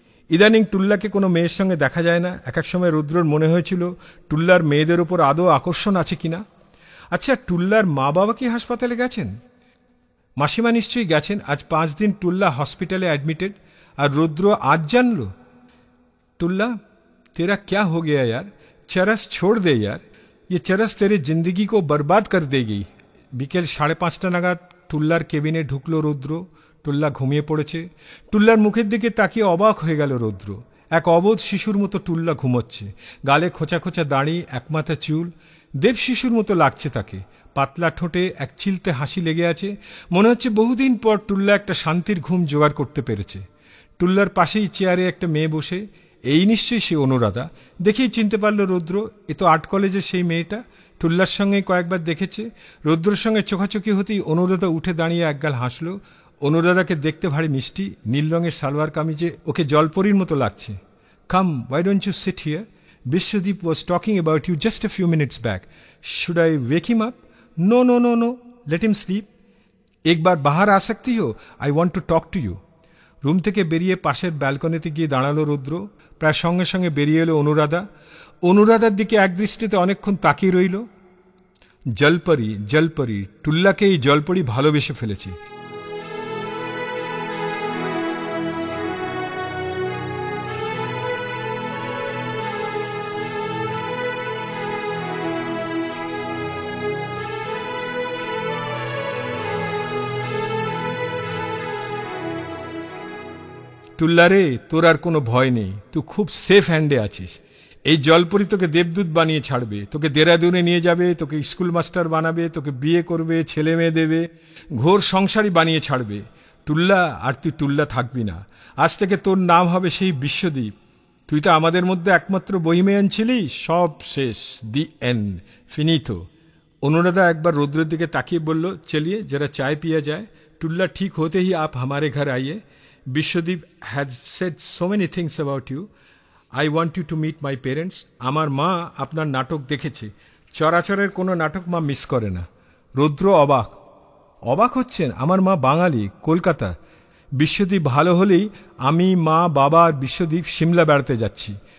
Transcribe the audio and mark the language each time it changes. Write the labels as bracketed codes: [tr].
[bn] ইদানিং টুল্লাকে কোনো মেয়ের সঙ্গে দেখা যায় না। এক এক সময় রুদ্রর মনে হয়েছিল টুল্লার মেয়েদের উপর আদৌ আকর্ষণ আছে কিনা। আচ্ছা, টুল্লার মা বাবা কি হাসপাতালে গেছেন? মাসিমা নিশ্চয়ই গেছেন। আজ 5 দিন টুল্লা হসপিটালে অ্যাডমিটেড, আর রুদ্র আজ জানল। [hi] टुल्ला, तेरा क्या हो गया यार? चरस छोड़ दे यार, ये चरस तेरे जिंदगी को बर्बाद कर देगी। [bn] বিকেল 5:30টা নাগাদ টুল্লার কেবিনে ঢুকলো রৌদ্র। টুল্লা ঘুমিয়ে পড়েছে। টুল্লার মুখের দিকে তাকিয়ে অবাক হয়ে গেল রৌদ্র। এক অবোধ শিশুর মতো টুল্লা ঘুমোচ্ছে। গালে খোঁচা খোঁচা দাড়ি, একমাথা চুল। দেব শিশুর মতো লাগছে তাকে। পাতলা ঠোঁটে এক চিলতে হাসি লেগে আছে। মনে হচ্ছে বহুদিন পর টুল্লা একটা শান্তির ঘুম জোগাড় করতে পেরেছে। টুল্লার পাশেই চেয়ারে একটা মেয়ে বসে। এই নিশ্চয়ই সে অনুরাধা। দেখেই চিনতে পারল রৌদ্র, এ তো আর্ট কলেজের সেই মেয়েটা। টুল্লার সঙ্গে কয়েকবার দেখেছে। রৌদ্রের সঙ্গে চোখাচোখি হতেই অনুরাধা উঠে দাঁড়িয়ে একগাল হাসল। অনুরাধাকে দেখতে ভারী মিষ্টি, নীল রঙের সালোয়ার কামিজে ওকে জলপরীর মতো লাগছে। [en] Come, why don't you sit here? Bishwadeep was talking about you just a few minutes back. Should I wake him up? No, no, no, no. Let him sleep. [hi] एक बार बाहर आ सकती हो? [en] I want to talk to you. [bn] Room থেকে বেরিয়ে পাশের ব্যালকনিতে গিয়ে দাঁড়ালো রুদ্র। প্রায় সঙ্গে সঙ্গে বেরিয়ে এলো অনুরাধা। অনুরাধার দিকে একদৃষ্টিতে অনেকক্ষণ তাকিয়ে রইল। জলপরি জলপরি, টুল্লাকে এই জলপরি ভালোবেসে ফেলেছে। টুল্লারে, তোর আর কোনো ভয় নেই, তুই খুব সেফ হ্যান্ডে আছিস। এই জলপরি তোকে দেবদূত বানিয়ে ছাড়বে, তোকে দেরাদুনে নিয়ে যাবে, তোকে স্কুল মাস্টার বানাবে, তোকে বিয়ে করবে, ছেলে মেয়ে দেবে, ঘোর সংসারই বানিয়ে ছাড়বে। টুল্লা, আর তুই টুল্লা থাকবি না। আজ থেকে তোর নাম হবে সেই বিশ্বদ্বীপ। তুই তো আমাদের মধ্যে একমাত্র বহিমেয়ান ছিলি, সব শেষ, দি এন্ড, ফিনিতো। অনুরাধা একবার রৌদ্রের দিকে তাকিয়ে বলল, [hi] চলিয়ে जरा चाय पिया जाए। टुल्ला ठीक होते ही आप हमारे घर आइए। [en] Biswadip has said so many things about you. I want you to meet my parents. [bn] আমার মা আপনার নাটক দেখেছে, চরাচরের কোনো নাটক মা মিস করে না। রৌদ্র অবাক অবাক হচ্ছেন। আমার মা বাঙালি, কলকাতা। বিশ্বদ্বীপ ভালো হলেই আমি, মা, বাবা আর বিশ্বদ্বীপ সিমলা বেড়াতে যাচ্ছি।